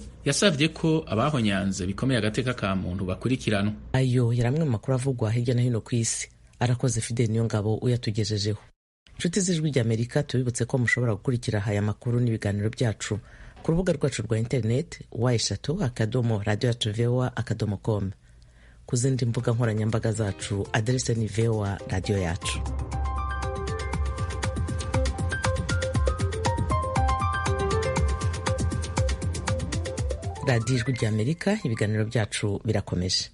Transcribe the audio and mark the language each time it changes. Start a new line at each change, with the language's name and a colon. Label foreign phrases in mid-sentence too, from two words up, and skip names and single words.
Rundi: Yasavye ko abahonyanze bikomeye agateka ka muntu bakurikiranwa. Ayo yaramwe mu makuru avugwa hirya no hino ku isi. Arakoze Fide Niyongabo uyatugejejeho. Nshuti z'Ijwi ry'Amerika, tubibutse ko mushobora gukurikira aya makuru n'ibiganiro byacu ku rubuga rwacu rwa internet wa3.radio.voa.com. Ku zindi mbuga nkoranyambaga zacu adrese ni VOA radio yacu. Radio Ijwi ry'Amerika, ibiganiro byacu birakomeje.